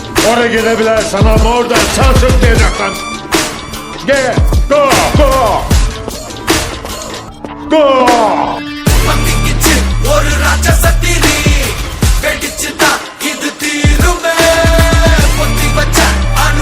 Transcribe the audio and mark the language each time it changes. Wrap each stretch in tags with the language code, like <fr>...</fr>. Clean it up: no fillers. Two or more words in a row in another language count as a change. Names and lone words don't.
<tr>Oraya gidebilirsen ama oradan sağ sürtmeyeceksin. Gel,</tr> <en>go, go, go.</en> <ta>பத்திக்கிச்சு ஒரு ராட்சசத்திரி வெடிச்சுதான் இது தீருமே பொத்தி வச்ச அணு</ta>